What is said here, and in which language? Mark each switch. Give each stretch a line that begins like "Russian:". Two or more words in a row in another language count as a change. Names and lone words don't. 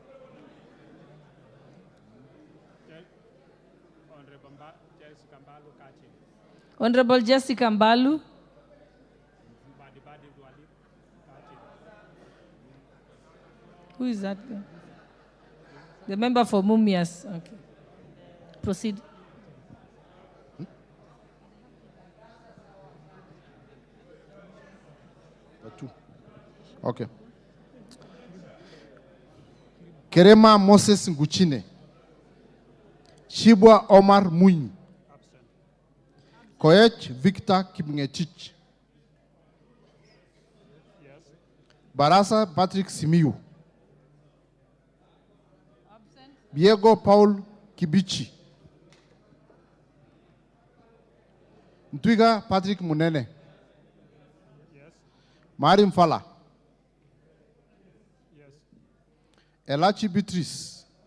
English: Honorable Jessica Mbalu. Who is that guy? The member for Mumias. Okay. Proceed. Okay. Kerema Moses Nguchine. Shibwa Omar Munyi. Koech Victor Kipngetich. Barasa Patrick Simiyu. Diego Paul Kibichi. Ntwiga Patrick Munene. Marim Fala. Elachi Beatrice.